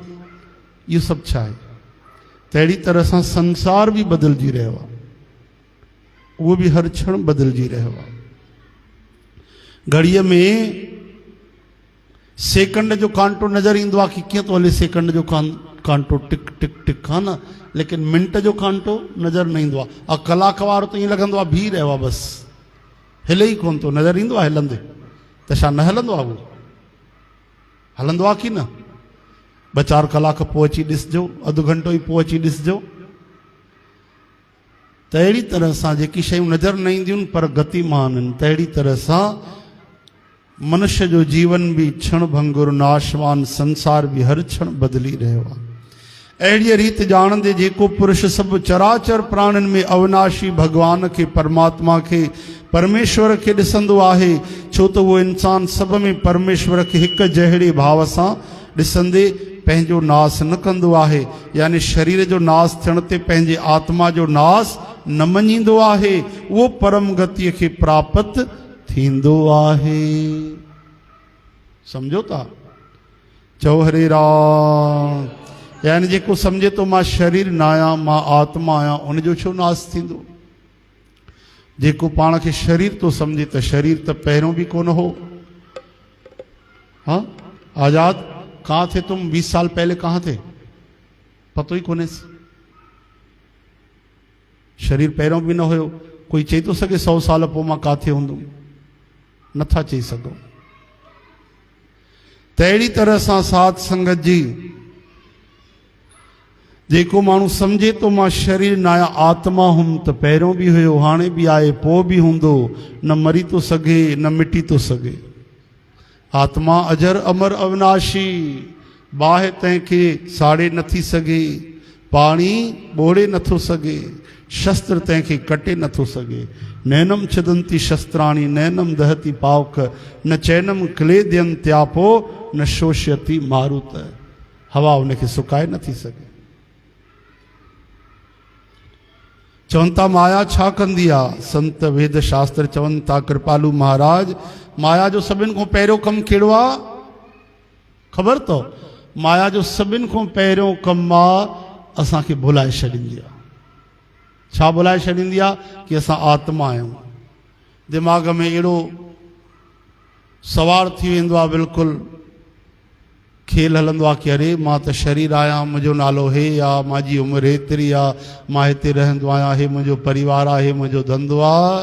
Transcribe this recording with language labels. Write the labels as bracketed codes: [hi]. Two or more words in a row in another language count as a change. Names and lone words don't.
[sd] इहो सभु छा आहे? त अहिड़ी तरह सां संसार भी बदिलजी रहियो आहे, उहो भी हर क्षण बदिलजी रहियो आहे। घड़ीअ में सेकंड जो कांटो नज़र ईंदो आहे कि कीअं थो हले सेकंड जो कांटो, टिक टिक टिक, हा न, लेकिन मिंट जो कांटो नज़र न ईंदो आहे। कलाक वारो त ईअं लॻंदो आहे बीह रहियो आहे, बसि हिले ई कोन थो, नज़र ईंदो आहे हलंदे। त छा न हलंदो आहे? उहो हलंदो आहे कि न? 2-4 कलाक पोइ अची ॾिसजो, अधु घंटो ई पोइ अची ॾिसजो, त अहिड़ी तरह सां जेकी शयूं नज़र न ईंदियूं पर गतिमान आहिनि, तहिड़ी तरह सां मनुष्य जो जीवन भी क्षण भंगुर नाशवान, संसार भी हर क्षण बदली रहियो आहे। अहिड़ी रीति ॼाणंदे जेको पुरुष सभु चराचर प्राणिन में अविनाशी भगवान के परमात्मा के परमेश्वर के ॾिसंदो आहे, छो त उहो इंसान सभ में परमेश्वर के हिक जहिड़े भाव सां ॾिसंदे पंहिंजो नास न कंदो आहे, यानी शरीर जो नास थियण ते पंहिंजे आत्मा जो नास न मञींदो आहे, उहो परम गतिअ खे प्राप्त थींदो आहे। समझो था? चओ हरे राम। यानी जेको समझे तो मां शरीर न आहियां, मां आत्मा आहियां, उनजो छो नास थींदो? जेको पाण खे शरीर तो समझे त शरीर त पहिरों भी कोन हो। [hi] हाँ, आजाद कहाँ थे तुम 20 साल पहले? कहाँ थे? [sd] पतो ही कोने। शरीर पहिरों भी न हुयो। कोई चई तो सके 100 साल पोइ मां काथे हूंदुमि? नथा चई सघो। त अहिड़ी तरह सां साध संगत जी जेको माण्हू समझे तो मां शरीर न आहियां, आत्मा हुम, त पहिरों भी हुयो, हाणे भी आहे, पोइ भी हूंदो, न मरी तो सघे न मिटी तो सघे। आत्मा अजर अमर अविनाशी, बाहि तंहिंखे साड़े नथी सघे, पाणी ॿोड़े नथो सघे, शस्त्र तंहिंखे कटे नथो सघे। [sa] नैनम छदंती शस्त्राणी नैनम दहती पावक, न चैनम क्लेद्यन त्यापो न शोष्यति मारुत। [sd] हवा उनखे सुकाए नथी सघे। चवनि था माया छा कंदी आहे? संत वेद शास्त्र चवनि था कृपालू महाराज, माया जो सभिनि खां पहिरियों कमु कहिड़ो आहे ख़बर अथव? माया जो सभिनि खां पहिरियों कमु आहे असांखे भुलाए छॾींदी आहे। छा भुलाए छॾींदी आहे? कि असां आत्मा आहियूं। दिमाग़ में अहिड़ो सवार थी वेंदो आहे, बिल्कुलु खेल हलंदो आहे कि अरे मां त शरीर आहियां, मुंहिंजो नालो हे आहे, मुंहिंजी उमिरि हेतिरी आहे, मां हिते रहंदो आहियां, हे मुंहिंजो परिवार आहे, हे मुंहिंजो धंधो आहे।